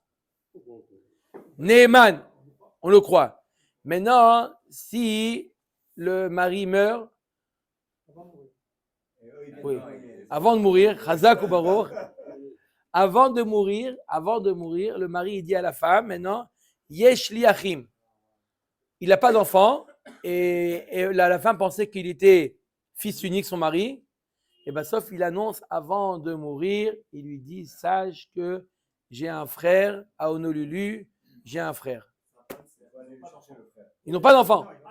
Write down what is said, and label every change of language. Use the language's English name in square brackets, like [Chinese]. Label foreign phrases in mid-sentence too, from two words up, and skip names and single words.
[French] Neeman, on le croit. Maintenant, si le mari meurt, oui, avant de mourir, Chazak ou Baruch, avant de mourir, le mari il dit à la femme, maintenant, [Hebrew] יש לי אחים. [French] Il n'a pas d'enfant, et la femme pensait qu'il était fils unique, son mari. Et bien, sauf il annonce avant de mourir, il lui dit, sache que j'ai un frère, à Honolulu, j'ai un frère. Ils n'ont pas d'enfant.